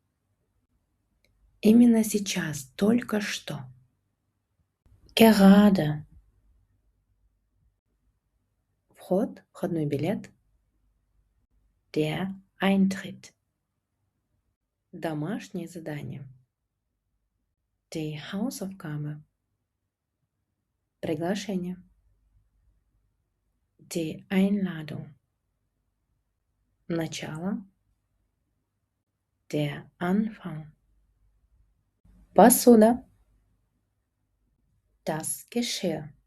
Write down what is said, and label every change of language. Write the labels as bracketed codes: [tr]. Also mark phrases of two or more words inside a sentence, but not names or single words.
[ru] Именно сейчас, только что. Gerade. Вход, входной билет. [de] Der Eintritt. [ru] Домашнее задание. [de] Die Hausaufgabe. Приглашение. Die Einladung. Начало. Der Anfang. Посуда. Das Geschirr.